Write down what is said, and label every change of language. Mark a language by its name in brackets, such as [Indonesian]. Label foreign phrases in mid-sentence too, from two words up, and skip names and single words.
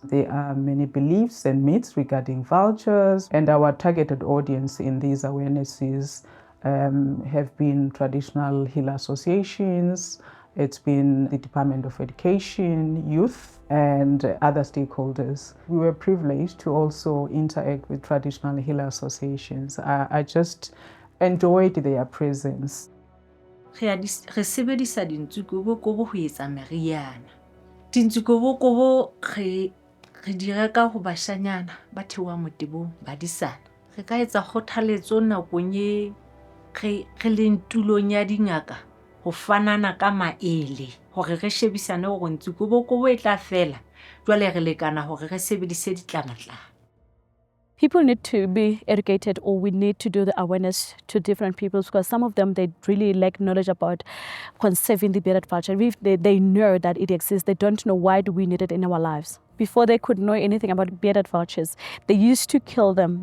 [English] There are many beliefs and myths regarding vultures, and our targeted audience in these awarenesses have been traditional hill associations, it's been the Department of Education, youth, and other stakeholders. We were privileged to also interact with traditional hill associations. I just enjoyed their presence. [Southern Sotho] Re sebedisa dintsukobo ho etsa meriana. Dintsukobo re di reka ho bashanyana ba theoha motebong ba disana. Re ka etsa kgothaletso nakong e re leng tulong ya dingaka ho fanana ka maele hore re shebisane hore ntsukobo e tla fela jwale re lekana hore re sebedise ditlamatlama. [English] People need to be educated, or we need to do the awareness to different people, because some of them, they really lack knowledge about conserving the bearded vulture. If they know that it exists, they don't know why do we need it in our lives. Before they could know anything about bearded vultures, they used to kill them.